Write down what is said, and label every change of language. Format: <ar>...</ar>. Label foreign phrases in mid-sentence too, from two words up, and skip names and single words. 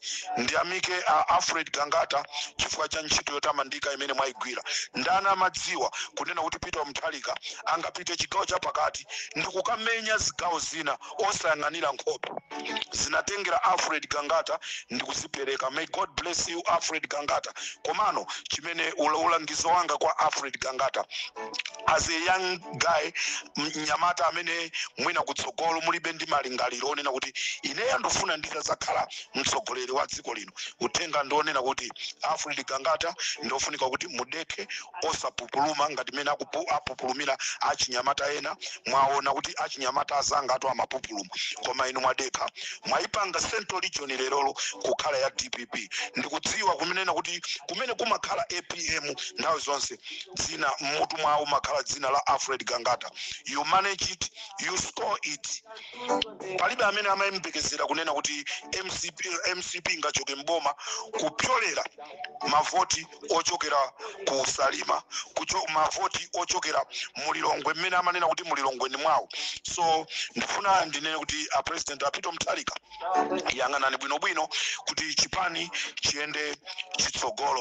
<ny>Ndiyamike Alfred Gangata chifukwa cha ntchito yotamandika imene mwayigwira. Ndani amadziwa kunena kuti Peter Mutharika angapite chigawo chapakati ndikukamenya zigawo zina osayang'anira nkhope zinatengera Alfred Gangata ndikuzipereka.</ny> <en>May God bless you Alfred Gangata.</en> <ny>Komano chimene ulangizo wanga kwa Alfred Gangata</ny> <en>as a young guy</en> <ny>mnyamata amene mwina kutsogolo mulibe ndi malingaliro onena kuti ineyo ndofuna nditazakhala mtsogoleri wa dziko lino. Uthenga ndionena kuti Alfred Gangata ndofunika kuti mudeke osapupuluma ngati mene apupulumira achinyamata ena. Mwaona kuti achinyamata azanga atu amapupuluma, koma inu mwadeka mwaipanga Central Region lerolo kukhala ya DPP. Ndikudziwa kumenena kuti kumene kumakhala APM nthawi zonse dzina mmutu mwawo makhala dzina la Alfred Gangata.</ny> <en>You manage it, you store it.</en> <ny>Palibe amene amayembekezera kunena kuti MCP ngachoke mboma kupyolera mavoti ochokera ku Salima, mavoti ochokera mulilongwe mmene amanena kuti mulilongwe ni mwawo. So ndifuna ndinene kuti a President Apito Mutharika yang'anani bwinobwino kuti chipani chiende chitsogolo.</ny>